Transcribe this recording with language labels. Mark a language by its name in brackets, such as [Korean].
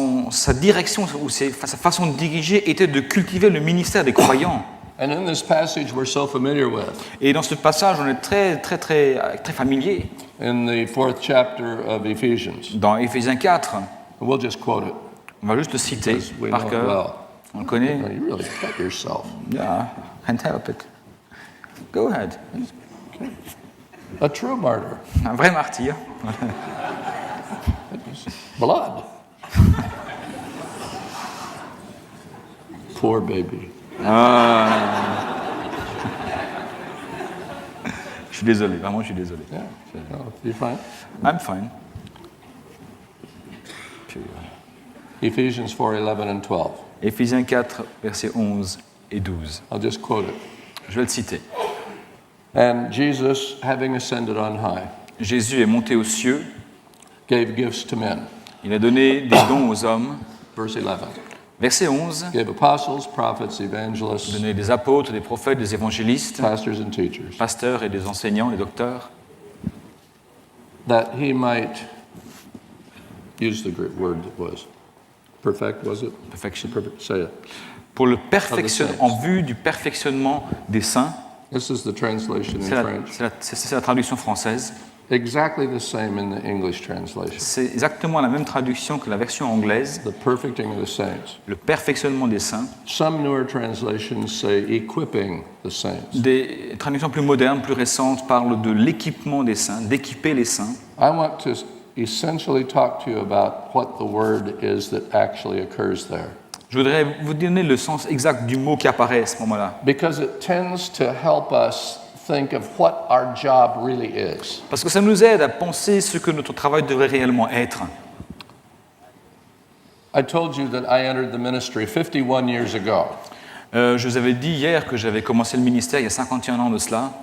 [French] Sa direction ou sa façon de diriger était de cultiver le ministère des croyants. [English] And in this passage we're so familiar with, [French] Et dans ce passage, on est très familier. [English] in the 4th chapter of Ephesians. [French] Dans Éphésiens 4, [English] We'll just quote it. [French] on va juste le citer [English] Because we [French] par [English] know it [French] cœur. [English] well. [French] On le connaît. [English] No, you really cut yourself. Yeah, can't help it. Go ahead. A true martyr. [French] Un vrai martyr. [English] Blood. Poor baby. [French] Je suis désolé, vraiment, je suis désolé. [English] Yeah. No, you fine? I'm fine. [French] Puis, [English] Ephesians 4:11 and 12. [French] Éphésiens 4, versets 11 et 12. [English] I'll just quote it. [French] Je vais le citer. [English] And Jesus, having ascended on high, [French] Jésus est monté aux cieux, [English] gave gifts to men. [French] il a donné des dons aux hommes. [English] Verse 11. [French] Verset 11, [English] Gave apostles, prophets, [French] il a [English] evangelists, [French] donné des apôtres, des prophètes, des évangélistes, [English] pastors, and teachers, [French] pasteurs et des enseignants, des docteurs, [English] that he might use the Greek word that was perfect, was it? [French] perfection, [English] Perfect. Say it. [French] pour le saints. en vue du perfectionnement des saints. [English] This is the translation in French. [French] C'est la traduction française. [English] Exactly the same in the English translation. [French] C'est exactement la même traduction que la version anglaise, [English] The perfecting of the saints. [French] le perfectionnement des saints. [English] Some newer translations say equipping the saints. [French] Des traductions plus modernes, plus récentes, parlent de l'équipement des saints, d'équiper les saints. [English] I want to essentially talk to you about what the word is that actually occurs there, [French] Je voudrais vous donner le sens exact du mot qui apparaît à ce moment-là. [English] because it tends to help us think of what our job really is. [French] Parce que ça nous aide à penser ce que notre travail devrait réellement être. [English] I told you that I entered the ministry 51 years ago. [French] Je vous avais dit hier que j'avais commencé le ministère il y a 51 ans de cela.